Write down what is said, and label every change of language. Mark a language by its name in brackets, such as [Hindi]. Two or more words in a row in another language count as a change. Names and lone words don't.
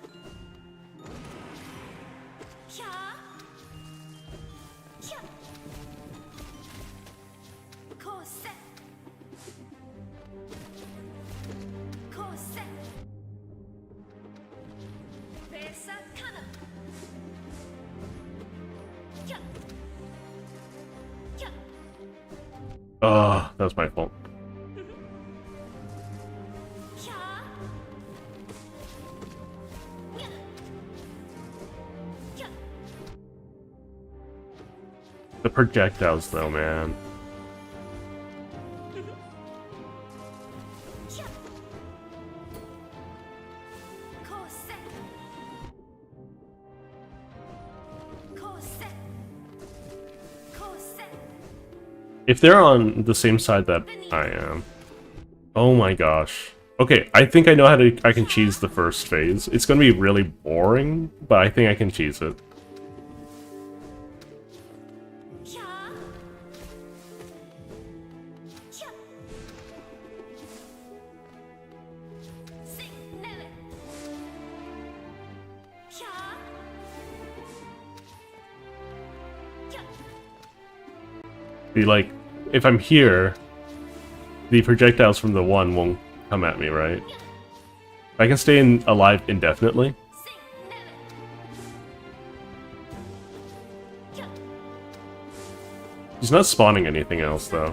[English] Kya. Kya. Kose. Kose. Pesa Kana. Kya. Kya. That was my fault. Kya. Nya. Kya. The projectiles, though, man. Kya. Kose. Kose. Kose. If they're on the same side that I am... Oh my gosh. Okay, I think I know how to... I can cheese the first phase. It's gonna be really boring, but I think I can cheese it. Kya. Kya. Sing, Nele. Kya. Kya. Be like, if I'm here, the projectiles from the one won't come at me, right? I can stay alive indefinitely. Sing, Nele. Kya. He's not spawning anything else, though,